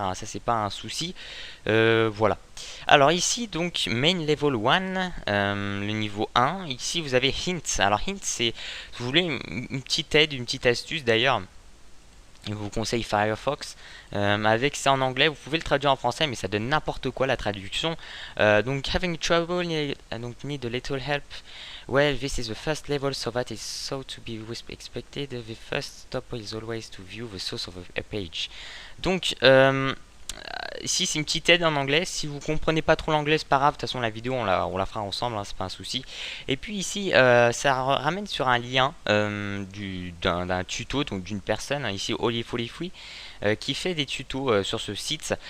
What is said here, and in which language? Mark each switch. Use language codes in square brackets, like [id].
[fr] Ça, c'est pas un souci. Voilà. Alors ici, donc, Main Level 1, le niveau 1. Ici, vous avez Hint. Alors, Hint, c'est, si vous voulez, une petite aide, une petite astuce d'ailleurs. Je vous conseille Firefox. Avec ça en anglais, vous pouvez le traduire en français, mais ça donne n'importe quoi la traduction. [en] Donc, having trouble, donc need a little help. Well, this is the first level, so that is so to be expected. The first step is always to view the source of a page. [fr] Donc, ici c'est une petite aide en anglais. Si vous comprenez pas trop l'anglais, c'est pas grave. De toute façon, la vidéo on la fera ensemble, hein, c'est pas un souci. Et puis ici, ça ramène sur un lien d'un tuto, donc d'une personne, hein, ici Oli Folly Free, qui fait des tutos sur ce site.